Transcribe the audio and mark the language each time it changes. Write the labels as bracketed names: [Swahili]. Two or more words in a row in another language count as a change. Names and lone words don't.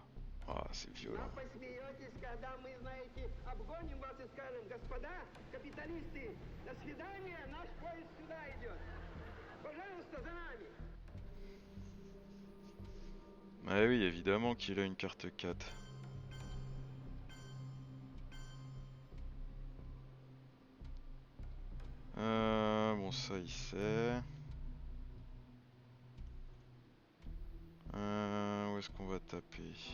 [French] Ah, c'est violent. [Russian] Посмеетесь, когда мы, знаете, обгоним вас и скажем: господа, капиталисты, до свидания, наш поезд сюда идет. Пожалуйста, за нами. [French] Ah oui, évidemment qu'il a une carte 4. Bon ça il sait. Où est-ce qu'on va taper?